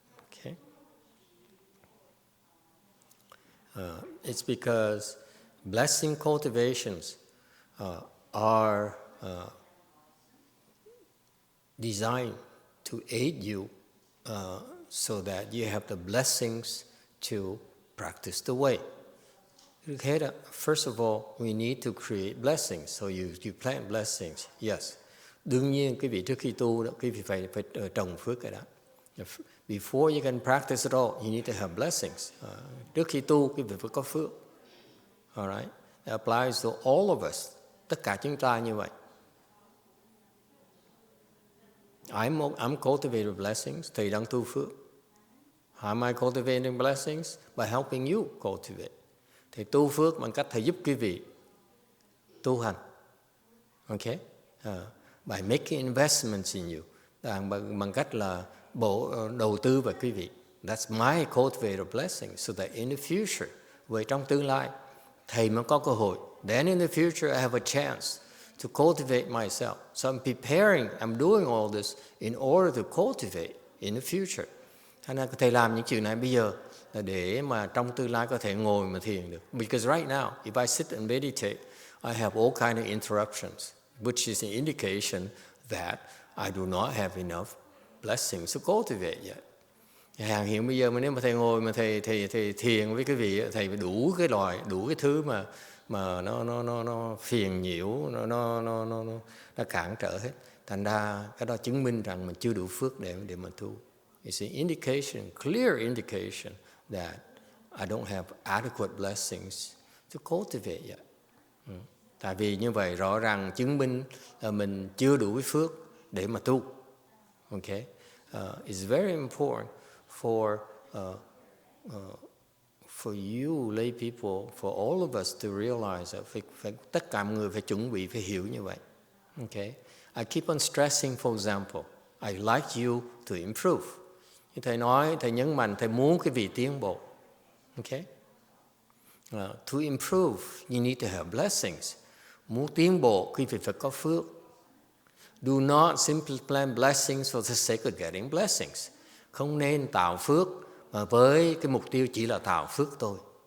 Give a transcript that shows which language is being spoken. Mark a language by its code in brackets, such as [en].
[en] Okay, it's because blessing cultivations are designed to aid you so that you have the blessings to practice the way. Okay, first of all, we need to create blessings. So you plant blessings. Yes. [vi] Đương nhiên quý vị trước khi tu đó, quý vị phải trồng phước cái đó. [en] Before you can practice at all, you need to have blessings. [vi] Trước khi tu, quý vị phải có phước. [en] Alright? That applies to all of us. [vi] Tất cả chúng ta như vậy. [en] I'm cultivating blessings. [vi] Thầy đang tu phước. [en] How am I cultivating blessings? By helping you cultivate. [vi] Thầy tu phước bằng cách thầy giúp quý vị tu hành. [en] Okay? By making investments in you. [vi] Bằng cách là đầu tư vào quý vị. [en] That's my cultivated blessing. So that in the future, [vi] vậy trong tương lai, thầy mới có cơ hội. [en] Then in the future, I have a chance to cultivate myself. So I'm preparing, I'm doing all this in order to cultivate in the future. [vi] Thành ra thầy làm những chuyện này bây giờ là để mà trong tương lai có thể ngồi mà thiền được. [en] Because right now, if I sit and meditate, I have all kind of interruptions, which is an indication that I do not have enough blessings to cultivate yet. [vi] Hàng hiện bây giờ mà nếu mà thầy ngồi mà thầy thiền với cái vị, thầy phải đủ cái thứ mà nó phiền nhiễu, nó cản trở hết. Thành ra cái đó chứng minh rằng mình chưa đủ phước để mà tu. [en] It's an indication, clear indication that I don't have adequate blessings to cultivate yet. [vi] Tại vì như vậy rõ ràng chứng minh là mình chưa đủ cái phước để mà tu. Okay? [en] It's very important for you lay people, for all of us to realize that [vi] tất cả mọi người phải chuẩn bị, phải hiểu như vậy. [en] Okay? I keep on stressing, for example, I like you to improve. [vi] Thầy nói, thầy nhấn mạnh, thầy muốn cái vị tiến bộ. [en] Okay? To improve, you need to have blessings. [vi] Muốn tiến bộ, quý vị phải có phước. [en] Do not simply plan blessings for the sake of getting blessings. [vi] Không nên tạo phước mà với cái mục tiêu chỉ là tạo phước thôi.